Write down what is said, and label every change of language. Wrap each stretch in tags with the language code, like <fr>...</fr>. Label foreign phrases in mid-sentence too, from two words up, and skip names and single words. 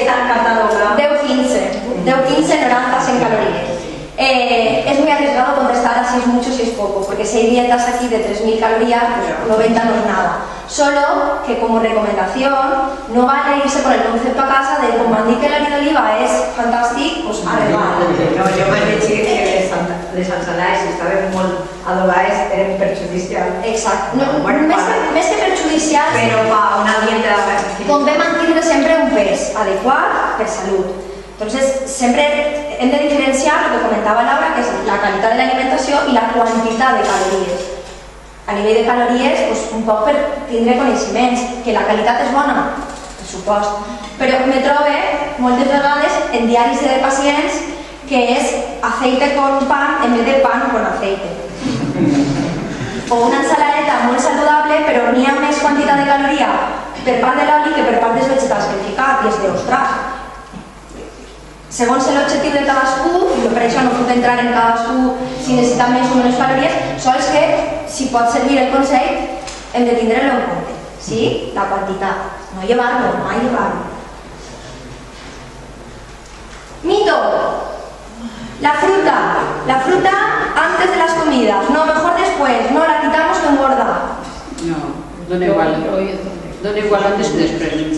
<es>Están catalogadas. 15 90 en calorías. Es muy arriesgado contestar a si es mucho o si es poco, porque si hay dietas aquí de 3000 calorías, pues 90 no es nada. Solo que como recomendación, no vale irse con el concepto a casa de</es> <ca>com m'han dit que l'oli d'oliva és fantàstic, doncs arreglar. No, jo m'he llegit que les ensalades, si estaven molt adobades, eren perjudicials. Exacte. No, més que perjudicials, però a una dieta... convé mantenir sempre un pes adequat per salut.</ca> <es>Entonces, siempre</es> <ca>hem de diferenciar</ca> <es>lo que comentaba Laura, que es la calidad de la alimentación y la cantidad de calorías.</es> <ca>A nivell de calories, pues, un poc per tindre coneixements, que la qualitat és bona, per supost, però me trobe moltes vegades en diaris de pacients que és</ca> <es>aceite con pan en vez de pan con aceite.</es> <ca>O una ensaladeta molt saludable, però n'hi ha més quantitat de caloria per part de l'oli que per part dels vegetals que he ficat, i és de, ostres, segons l'objectiu de cadascú, i per això no puc entrar en cadascú si necessita més o menys calories, sols que, si pot servir el consell, hem de tindre-lo en compte. Sí? La quantitat. No llevar-lo, mai llevar-lo.</ca> <es>Mito. La fruta antes de las comidas. No, mejor después. No, la quitamos que engorda. No,</es> <ca>dona igual</ca> <es>antes que después.</es>